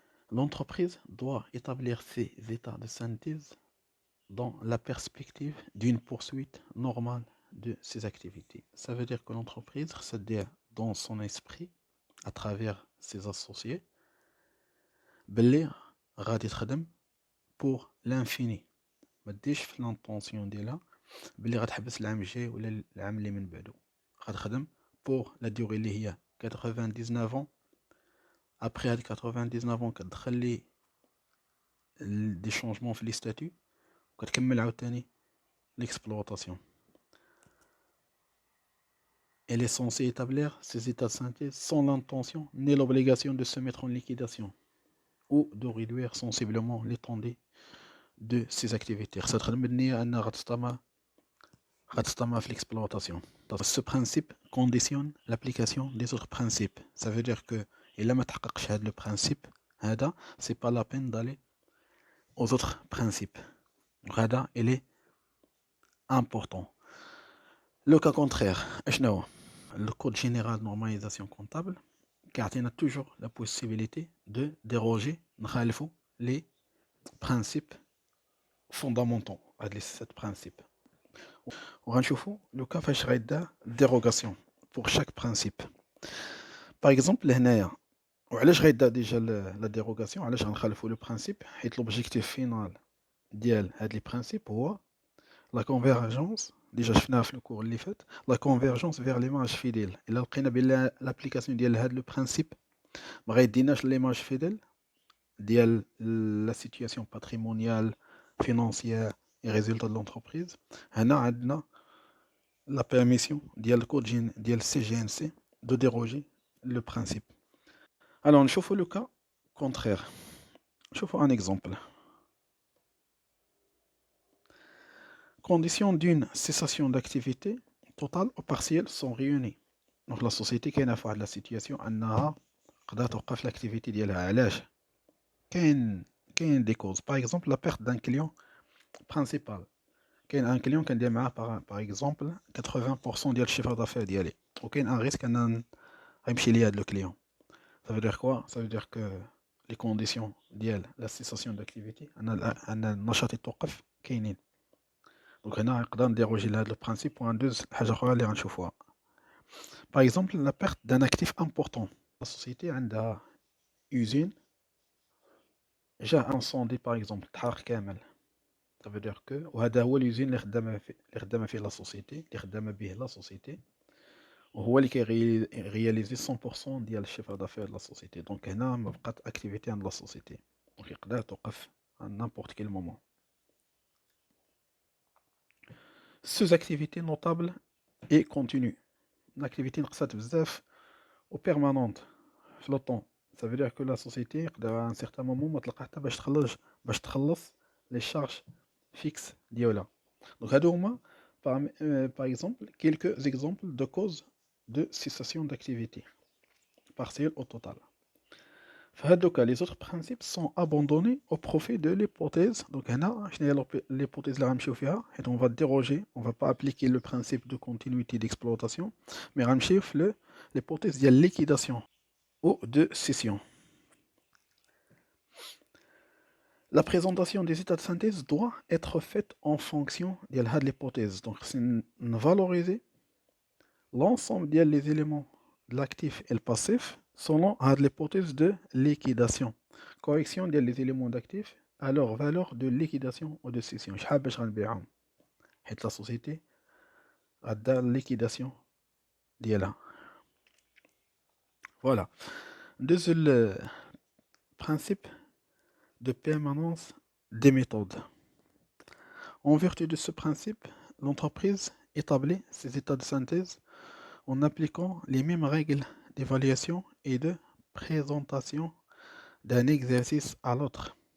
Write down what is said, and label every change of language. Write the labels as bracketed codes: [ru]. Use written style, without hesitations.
[fr] L'entreprise doit établir ses états de synthèse dans la perspective d'une poursuite normale de ses activités. Ça veut dire que l'entreprise, c'est-à-dire dans son esprit, à travers ses associés, [ar] باللي غادي تخدم [fr] pour l'infini. [ar] ما ديش في لانطونسيون ديالها بلي غتحبس العام الجاي ولا العام اللي من بعدو. غتخدم pour la durée اللي هي 99 ans. Après هاد 99 ans كتدخل لي دي شونجمون في لي ستاتيو وكتكمل عاوتاني l'exploitation. [fr] Elle est censée établir ces états de synthèse sans l'intention ni l'obligation de se mettre en liquidation ou de réduire sensiblement l'étendue de ses activités. [ar] خاصها تخدم بالنية أنها غتستمر في l'exploitation. [fr] Ce principe conditionne l'application des autres principes. Ça veut dire que [ar] إلا ما تحققش هذا [fr] le principe هذا c'est pas la peine d'aller aux autres principes. هذا il est important. Le cas contraire [ar] اشنو هو؟ [fr] Le code général de normalisation comptable [ar] كيعطينا [fr] toujours la possibilité de déroger [ar] نخالفوا [fr] les principes fondamentaux هاد les 7 principes. [ar] وغنشوفوا لو كا فاش غيدار dérogation pour chaque principe. Par exemple هنايا وعلاش غيدار ديجا لا dérogation علاش غنخالفوا لو برانسيپ حيت لوبجيكتيف فينال ديال هاد لي برانسيپ هو لا كونفيرجونس ديجا شفناها في الكور اللي فات لا كونفيرجونس فيغ ليماج فيديل. الا لقينا بلي لابليكاسيون ديال هاد لو برانسيپ ما غيديناش ليماج فيديل ديال لا سيتوياسيون باتريمونيال فينانسيير [fr] et résultats de l'entreprise [ar] هنا عندنا la permission ديال الكود ديال CGNC [fr] de déroger [ar] le principe. [fr] Alors [ar] نشوفوا [fr] le cas contraire. نشوفوا un exemple. Conditions d'une cessation d'activité totale ou partielle sont réunies. Donc la société [ar] كاينه في واحد la situation انها قدرت توقف l'activité ديالها. علاش؟ كاين des causes. [fr] Par exemple la perte d'un client principal. [ar] كاين ان كليون كندير معاه باغ اكزومبل 80% ديال الشيفر دافير ديالي وكاين ان ريسك ان غيمشي ليا هاد لو كليون. [fr] Ça veut dire quoi? Ça veut dire que les conditions ديال la cessation d'activité [ar] ان النشاط يتوقف كاينين. دونك هنا نقدر نديروجي لهاد لو برانسيپ وندوز لحاجه اخرى اللي غنشوفوها. باغ اكزومبل لا بيرت دان اكتيف امبورطون. لا سوسيتي عندها usine جا انسوندي باغ اكزومبل تحرق كامل. [fr] Ça veut dire que [ar] وهذا هو اليوزين اللي خدامه فيه لا سوسيتي اللي خدامه به لا سوسيتي وهو اللي كيرياليزي 100% ديال الشيفر دافير ديال لا سوسيتي. دونك هنا ما بقات اكتيفيتي عند لا سوسيتي دونك يقدر توقف [fr] à n'importe quel moment. Sous-activité notable et continue. L'activité [ar] نقصات بزاف [fr] و permanente في لو طون. Ça veut dire que la société يقدر à un certain moment [ar] ما تلقى حتى باش تخلص [fr] les charges fixes ديالها. Donc هادو هما par exemple quelques exemples de causes de cessation d'activité partielle au total. في هادو cas les autres principes sont abandonnés au profit de l'hypothèse. Donc هنا [ar] شنو هي [fr] l'hypothèse [ar] اللي غنمشيو فيها حيت [fr] on va déroger, on va pas appliquer le principe de continuité d'exploitation mais [ar] غنمشيو في [fr] l'hypothèse ديال liquidation ou de cession. La présentation des états de synthèse doit être faite en fonction de l'hypothèse. Donc, c'est valoriser l'ensemble des éléments de l'actif et le passif selon l'hypothèse de liquidation. Correction des éléments d'actifs à leur valeur de liquidation ou de cession. [ar] شحال باش غنبيعهم حيت la société غدا liquidation ديالها. [fr] Voilà. Deuxième principe de permanence des méthodes. En vertu de ce principe, l'entreprise établit ses états de synthèse en appliquant les mêmes règles d'évaluation et de présentation d'un exercice à l'autre.